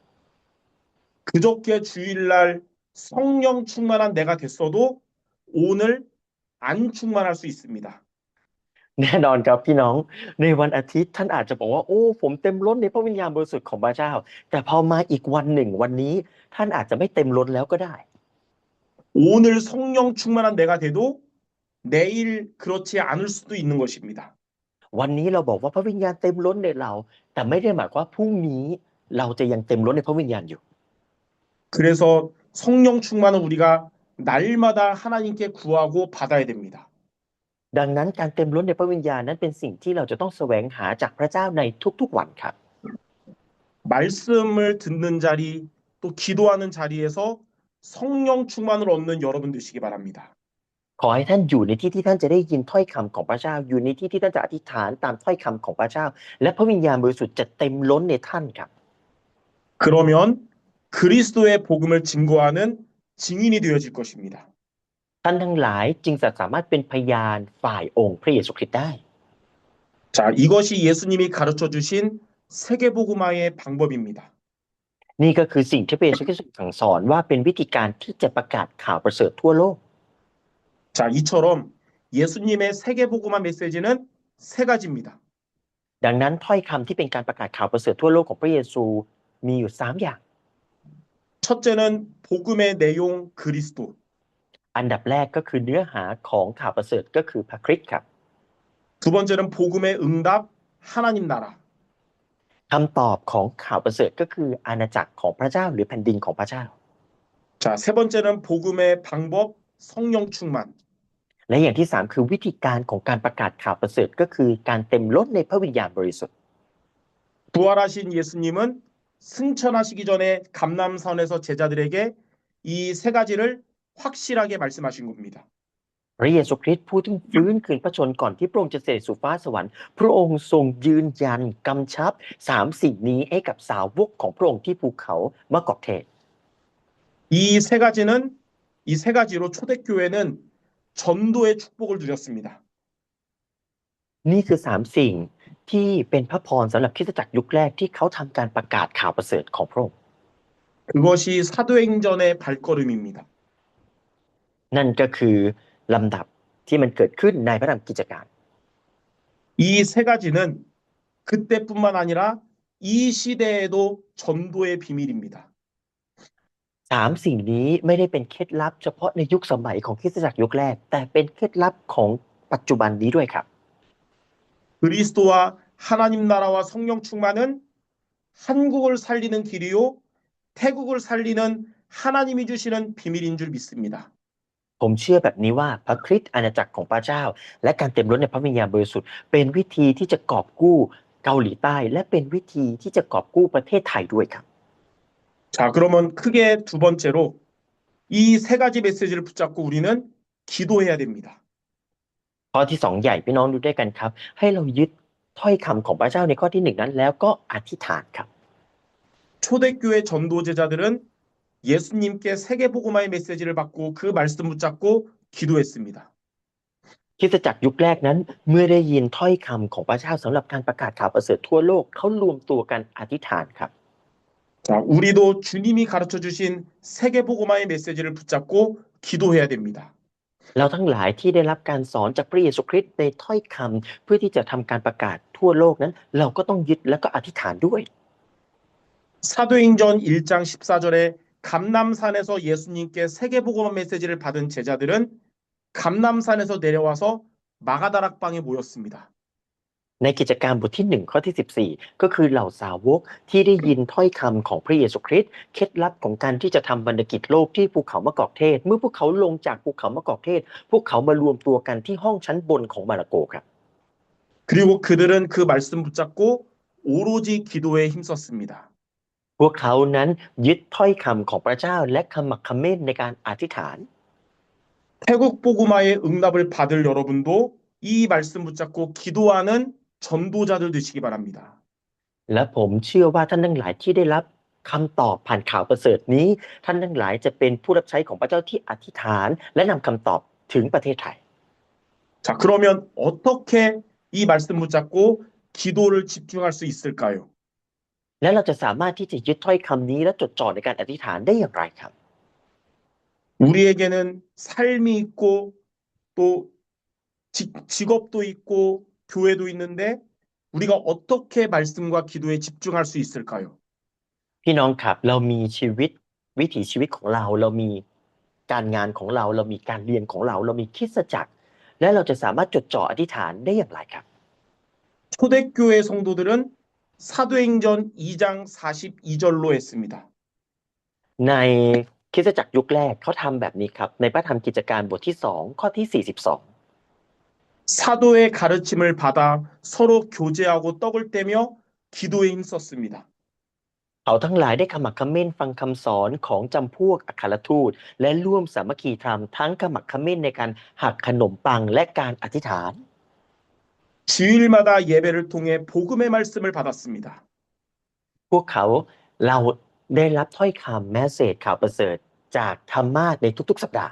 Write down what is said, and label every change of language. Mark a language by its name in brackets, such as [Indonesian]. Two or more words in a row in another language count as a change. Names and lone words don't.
[Korean] 그저께 주일날 성령 충만한 내가 됐어도 오늘 안 충만할 수 있습니다. [Thai] แน่นอนครับพี่น้องในวันอาทิตย์ท่านอาจจะบอกว่าโอ้ผมเต็มล้นในพระวิญญาณบริสุทธิ์ของพระเจ้าแต่พอมาอีกวันหนึ่งวันนี้ท่านอาจจะไม่เต็มล้นแล้วก็ได้ [Korean] 오늘 성령 충만한 내가 돼도 내일 그렇지 않을 수도 있는 것입니다. [Thai] วันนี้เราบอกว่าพระวิญญาณเต็มล้นในเรา แต่ไม่ได้หมายความว่าพรุ่งนี้เราจะยังเต็มล้นในพระวิญญาณอยู่ [Korean] 그래서 성령 충만은 우리가 날마다 하나님께 구하고 받아야 됩니다. [Thai] ดังนั้นการเต็มล้นในพระวิญญาณนั้นเป็นสิ่งที่เราจะต้องแสวงหาจากพระเจ้าในทุกๆวันครับ [Korean] 말씀을 듣는 자리, 또 기도하는 자리에서 성령 충만을 얻는 여러분 되시기 바랍니다. [Thai] ขอให้ท่านอยู่ในที่ที่ท่านจะได้ยินถ้อยคำของพระเจ้า อยู่ในที่ที่ท่านจะอธิษฐานตามถ้อยคำของพระเจ้า และพระวิญญาณบริสุทธิ์จะเต็มล้นในท่านครับ [Korean] 그러면 그리스도의 복음을 증거하는 증인이 되어질 것입니다. [Thai] ท่านทั้งหลายจึงจะสามารถเป็นพยานฝ่ายองค์พระเยซูคริสต์ได้ [Korean] 자, 이것이 예수님이 가르쳐 주신 세계복음화의 방법입니다. [Thai] นี่ก็คือสิ่งที่พระเยซูคริสต์สั่งสอนว่าเป็นวิธีการที่จะประกาศข่าวประเสริฐทั่วโลก [Korean] 자, 이처럼 예수님의 세계복음화 메시지는 세 가지입니다. [Thai] ดังนั้นถ้อยคำที่เป็นการประกาศข่าวประเสริฐทั่วโลกของพระเยซูมีอยู่3อย่าง [Korean] 첫째는 복음의 내용 그리스도. [Thai] อันดับแรกก็คือเนื้อหาของข่าวประเสริฐก็คือพระคริสต์ครับ [Korean] 두 번째는 복음의 응답 하나님 나라. [Thai] คำตอบของข่าวประเสริฐก็คืออาณาจักรของพระเจ้าหรือแผ่นดินของพระเจ้า [Korean] 자, 세 번째는 복음의 방법 성령 충만. [Thai] และอย่างที่3คือวิธีการของการประกาศข่าวประเสริฐก็คือการเต็มล้นในพระวิญญาณบริสุทธิ์ [Korean] 부활하신 예수님은 승천하시기 전에 감람산에서 제자들에게 이 세 가지를 확실하게 말씀하신 겁니다. [Thai] พระเยซูคริสต์ผู้ที่ฟื้นคืนพระชนม์ก่อนที่พระองค์จะเสด็จสู่ฟ้าสวรรค์พระองค์ทรงยืนยันกำชับ3 สิ่งนี้ให้กับสาวกของพระองค์ที่ภูเขามะกอกเทศ [Korean] 이 세 가지로 초대교회는 전도의 축복을 누렸습니다. [Thai] นี่คือ3 สิ่งที่เป็นพระพรสำหรับคริสตจักรยุคแรกที่เขาทำการประกาศข่าวประเสริฐของพระองค์ [Korean] 그것이 사도행전의 발걸음입니다. [Thai] นั่นก็คือลำดับที่มันเกิดขึ้นในพระธรรมกิจการ [Korean] 이 세 가지는 그때뿐만 아니라 이 시대에도 전도의 비밀입니다. [Thai] 3 สิ่งนี้ไม่ได้เป็นเคล็ดลับเฉพาะในยุคสมัยของคริสตจักรยุคแรกแต่เป็นเคล็ดลับของปัจจุบันนี้ด้วยครับ [Korean] 그리스도와 하나님 나라와 성령 충만은 한국을 살리는 길이요, 태국을 살리는 하나님이 주시는 비밀인 줄 믿습니다. [Thai] ผมเชื่อแบบนี้ว่าพระคริสต์อาณาจักรของพระเจ้า และการเต็มล้นในพระวิญญาณบริสุทธิ์เป็นวิธีที่จะกอบกู้เกาหลีใต้ และเป็นวิธีที่จะกอบกู้ประเทศไทยด้วยครับ [Korean] 자, 그러면 크게 두 번째로 이 세 가지 메시지를 붙잡고 우리는 기도해야 됩니다. [Thai] ข้อที่ 2 ใหญ่พี่น้องดูด้วยกันครับ ให้เรายึดถ้อยคำของพระเจ้าในข้อที่ 1 นั้นแล้วก็อธิษฐานครับ [Korean] 초대교회 전도제자들은 예수님께 세계복음화의 메시지를 받고 그 말씀 붙잡고 기도했습니다. [Thai] คริสตจักรยุคแรกนั้นเมื่อได้ยินถ้อยคำของพระเจ้าสำหรับการประกาศข่าวประเสริฐทั่วโลกเขารวมตัวกันอธิษฐานครับ [Korean] 자, 우리도 주님이 가르쳐 주신 세계복음화의 메시지를 붙잡고 기도해야 됩니다. [Thai] เราทั้งหลายที่ได้รับการสอนจากพระเยซูคริสต์ในถ้อยคำเพื่อที่จะทำการประกาศทั่วโลกนั้นเราก็ต้องยึดและก็อธิษฐานด้วย [Korean] 사도행전 1장 14절에 감람산에서 예수님께 세계복음화 메시지를 받은 제자들은 감람산에서 내려와서 마가다락방에 모였습니다. [Thai] ในกิจการบทที่ 1 ข้อที่ 14 ก็คือเหล่าสาวกที่ได้ยินถ้อยคำของพระเยซูคริสต์เคล็ดลับของการที่จะทำบรรณกิจโลกที่ภูเขามะกอกเทศเมื่อพวกเขาลงจากภูเขามะกอกเทศพวกเขามารวมตัวกันที่ห้องชั้นบนของมาระโกครับ [Korean] 그리고 그들은 그 말씀 붙잡고 오로지 기도에 힘썼습니다. [Thai] พวกเขานั้นยึดถ้อยคำของพระเจ้าและขมักเขม้นในการอธิษฐาน [Korean] 태국 복음화의 응답을 받을 여러분도 이 말씀 붙잡고 기도하는 전도자들 되시기 바랍니다. [Thai] และผมเชื่อว่าท่านทั้งหลายที่ได้รับคำตอบผ่านข่าวประเสริฐนี้ท่านทั้งหลายจะเป็นผู้รับใช้ของพระเจ้าที่อธิษฐานและนำคำตอบถึงประเทศไทย [Korean] 자, 그러면 어떻게 이 말씀 붙잡고 기도를 집중할 수 있을까요? [Thai] และเราจะสามารถที่จะยึดถ้อยคำนี้และจดจ่อในการอธิษฐานได้อย่างไรครับ [Korean] 우리에게는 삶이 있고 또 직업도 있고 교회도 있는데 우리가 어떻게 말씀과 기도에 집중할 수 있을까요? [Thai] พี่น้องครับเรามีชีวิตวิถีชีวิตของเรามีการงานของเราเรามีการเรียนของเราเรามีคริสตจักรและเราจะสามารถจดจ่ออธิษฐานได้อย่างไรครับ [Korean] 초대교회 성도들은 사도행전 2장 42절로 했습니다. [Thai] ในคริสตจักรยุคแรกเขาทำแบบนี้ครับในพระธรรมกิจการบทที่2ข้อที่42 [Korean] 사도의 가르침을 받아 서로 교제하고 떡을 떼며 기도에 힘썼습니다. [Thai] เขาทั้งหลายได้ขมักเขม้นฟังคำสอนของจำพวกอัครทูตและร่วมสามัคคีธรรมทั้งขมักเขม้นในการหักขนมปังและการอธิษฐาน [Korean] 주일마다 예배를 통해 복음의 말씀을 받았습니다. [Thai] พวกเขาเราได้รับถ้อยคำแมสเสจข่าวประเสริฐจากธรรมาสน์ในทุกๆสัปดาห์